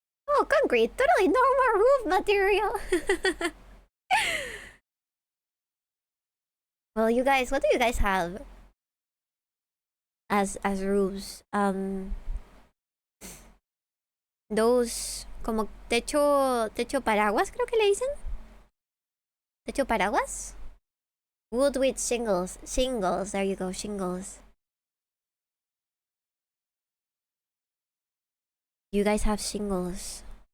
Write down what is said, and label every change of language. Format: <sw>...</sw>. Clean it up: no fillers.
<en>Oh, concrete, totally normal roof material. Well, you guys, what do you guys have as roofs? Those</en> <es>como techo paraguas, creo que le dicen.</es> <en>Techo paraguas? Wood with shingles. Shingles, there you go, shingles. You guys have shingles.</en>